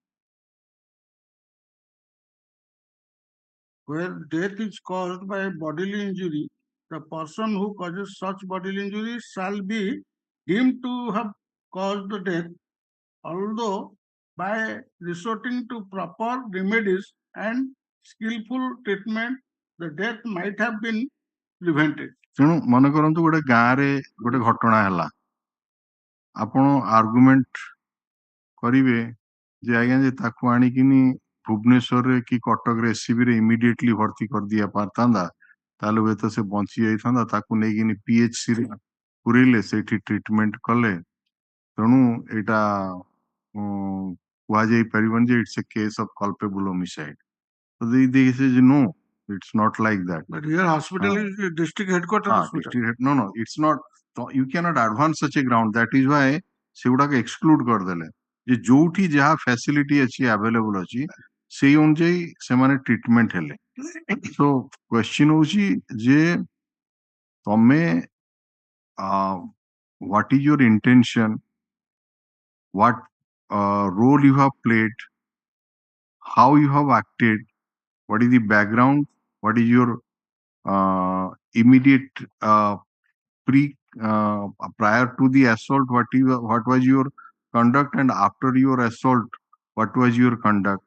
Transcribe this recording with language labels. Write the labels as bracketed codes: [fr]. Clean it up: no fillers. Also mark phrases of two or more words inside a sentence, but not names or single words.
[en] Where death is caused by bodily injury, the person who causes such bodily injury shall be deemed to have caused the death, although by resorting to proper remedies and skillful treatment, the death might have been prevented. [or] ତେଣୁ ମନେ କରନ୍ତୁ ଗୋଟେ ଗାଁରେ ଗୋଟେ ଘଟଣା ହେଲା, ଆପଣ ଆର୍ଗୁମେଣ୍ଟ କରିବେ ଯେ ଆଜ୍ଞା ଯେ ତାକୁ ଆଣିକିନି ଭୁବନେଶ୍ୱରରେ କି କଟକରେ ଏସସିବିରେ ଇମିଡିଏଟଲି ଭର୍ତ୍ତି କରିଦିଆ ପାରିଥାନ୍ତା, ତାହେଲେ ହୁଏତ ସେ ବଞ୍ଚି ଯାଇଥାନ୍ତା। ତାକୁ ନେଇକିନି ପିଏଚସିରେ ପୁରେଇଲେ, ସେଇଠି ଟ୍ରିଟମେଣ୍ଟ କଲେ। ତେଣୁ ଏଇଟା କୁହାଯାଇ ପାରିବନି ଯେ [en] it's a case of culpable homicide. So they say no, it's not like that. But here hospital is the district headquarters hospital. No, it's not. So you cannot advance such a ground. That is why [or] ସେଗୁଡାକ exclude କରିଦେଲେ ଯେ ଯୋଉଠି ଯାହା ଫ୍ୟାସିଲିଟି ଅଛି ଆଭେଲେବୁଲ ଅଛି ସେଇ ଅନୁଯାୟୀ ସେମାନେ ଟ୍ରିଟମେଣ୍ଟ ହେଲେ। [en] So question [or] ହଉଛି ଯେ ତମେ [en] what is your intention, what role you have played, how you have acted, what is the background, what is your immediate prior to the assault, what was your conduct, and after your assault, what was your conduct.